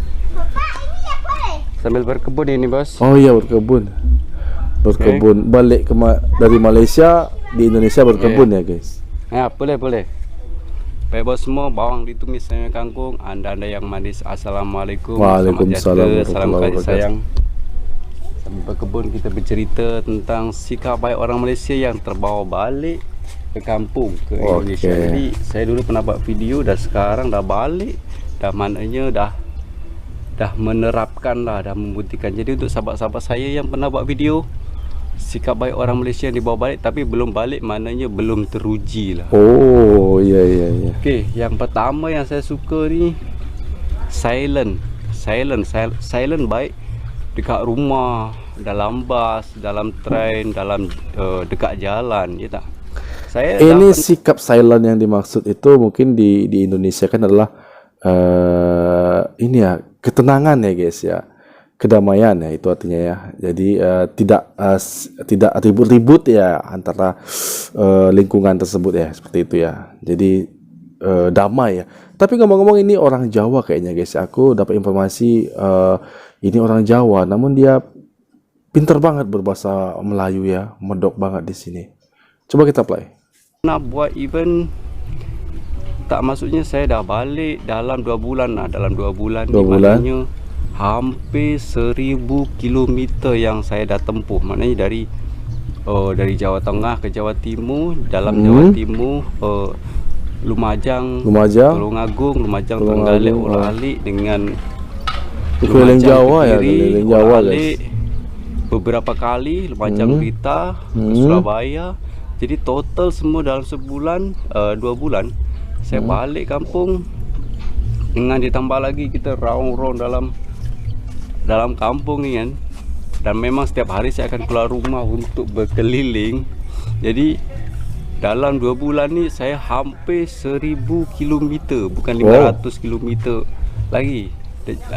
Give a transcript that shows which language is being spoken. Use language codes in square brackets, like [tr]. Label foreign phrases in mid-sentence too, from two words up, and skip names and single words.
[id] Bapak, ini apa nih? Sambil berkebun ini bos. Oh iya, berkebun. Balik dari Malaysia di Indonesia berkebun ya guys. Ya boleh. Baik bos semua, bawang ditumis sama kangkung. Anda yang manis, assalamualaikum. Waalaikumsalam Salam warahmatullahi kasih sayang. Sambil berkebun kita bercerita tentang sikap baik orang Malaysia yang terbawa balik ke kampung, ke Indonesia. [ms] Jadi saya dulu pernah buat video, dan sekarang dah balik, dah maknanya dah menerapkan lah, dah membuktikan. Jadi untuk sahabat-sahabat saya yang pernah buat video sikap baik orang Malaysia yang dibawa balik tapi belum balik, maknanya belum teruji lah. [id] Oh iya. [ms] Okey, yang pertama yang saya suka ni silent baik dekat rumah, dalam bas, dalam train, dalam dekat jalan, ya tak? [id] Ini sikap silent yang dimaksud itu mungkin di Indonesia kan adalah ini ya, ketenangan ya guys ya. Kedamaian ya, itu artinya ya. Jadi tidak ribut-ribut ya antara lingkungan tersebut ya, seperti itu ya. Jadi damai ya. Tapi ngomong-ngomong, ini orang Jawa kayaknya guys. Aku dapat informasi ini orang Jawa, namun dia pinter banget berbahasa Melayu ya, medok banget di sini. Coba kita play. [ms] Nak buat event, tak maksudnya saya dah balik dalam 2 bulan lah. Dalam 2 bulan ni maknanya hampir 1000 kilometer yang saya dah tempuh. Maknanya dari Jawa Tengah ke Jawa Timur, dalam Jawa Timur Lumajang, Tulungagung, Lumajang, Trenggalek, Orak-Alik, dengan [id] keliling Jawa ya, keliling Jawa guys. [ms] Beberapa kali Lumajang, Blitar, Surabaya. Jadi total semua dalam sebulan, 2 bulan saya balik kampung, dengan ditambah lagi kita round dalam kampung ni kan. Dan memang setiap hari saya akan keluar rumah untuk berkeliling. Jadi dalam 2 bulan ni saya hampir 1000 kilometer, bukan 500 kilometer lagi.